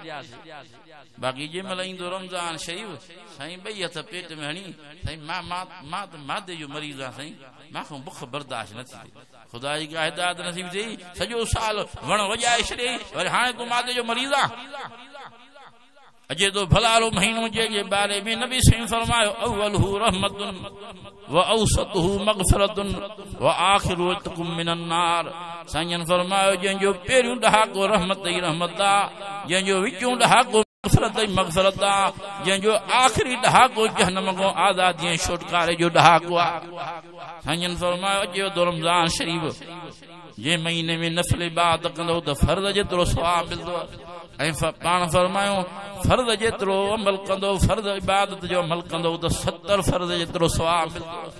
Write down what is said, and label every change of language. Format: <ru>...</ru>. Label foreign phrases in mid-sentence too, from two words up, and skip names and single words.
<sd>बाक़ी जंहिंमहिल ईंदो रमज़ान शरीफ़ साईं ॿई हथ पेट में हणी साईं मां त मादे जो मरीज़ आहियां साईं, मूंखां बुख बर्दाश्त न थी ख़ुदा जी का हिदायत नसीब थी। सॼो साल वण वॼाए छॾे वरी हाणे तूं मादे जो मरीज़ आहे। अजे तो भलालो महीनो जे बारे में नबी सही फरमायो</sd> <ar>أوله رحمة وأوسطه مغفرة وآخره عتق من النار.</ar> <sd>साईं फरमायो जंहिंजो पहिरियों ॾहाको रहमत ई रहमत आहे, जंहिंजो विचों ॾहाको मगफिरत ई मगफिरत आहे, जंहिंजो आखिरी ॾहाको जहन्नम खां आज़ादी ऐं छुटकारे जो ॾहाको आहे। साईं फरमायो अचे तो रमज़ान शरीफ़ जे महीने में नफ़िल इबादत कंदो त फर्ज़ जेतिरो सवाब मिलंदो ऐं पाण फरमायो फर्ज़ जेतिरो अमल कंदो, फर्ज़ इबादत जो अमल कंदो त 70 फर्ज़ जेतिरो सवाब मिलंदो।</sd>